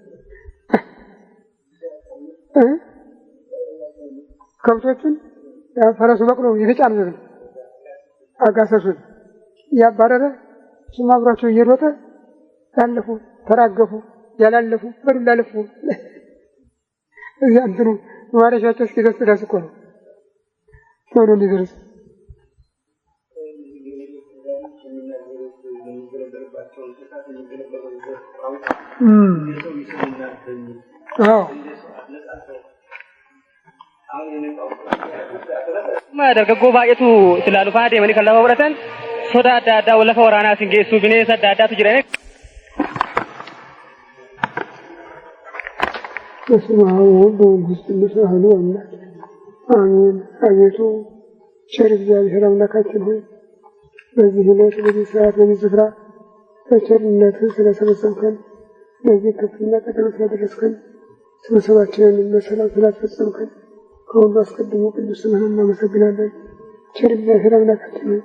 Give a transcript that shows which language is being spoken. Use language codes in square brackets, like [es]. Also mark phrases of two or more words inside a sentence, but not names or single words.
[am] ከብቶቹን ፈረሱ በቅሎ የተጫነ ነው አጋሰሱን ያባረረ እሱም አብራቸው እየሮጠ ያለፉ ተራገፉ፣ ያላለፉ በዱላ ለፉ። እዚያ እንትኑ ማረሻቸው እስኪደርስ ድረስ እኮ ነው ቶሎ እንዲደርስ [om] dargaggoo baay'eetu silaa lufaa deemanii kan lafa godhatan soda adda addaa lafa waraanaa siin geessu bineensa adda addaatu jiran. [am] በስመ አብ ወወልድ ወመንፈስ ቅዱስ አሐዱ አምላክ አሜን። አቤቱ ቸር እግዚአብሔር አምላካችን ሆይ በዚህ ዕለት በዚህ ሰዓት በዚህ ስፍራ በቸርነትህ ስለሰበሰብከን ለዚህ ከፍተኛ ቀጠሮ ስላደረስከን ስብሰባችንን በሰላም ስላስፈጸምከን ከሁሉ አስቀድሞ ቅዱስ ስምህን እናመሰግናለን። ቸር እግዚአብሔር አምላካችን ሆይ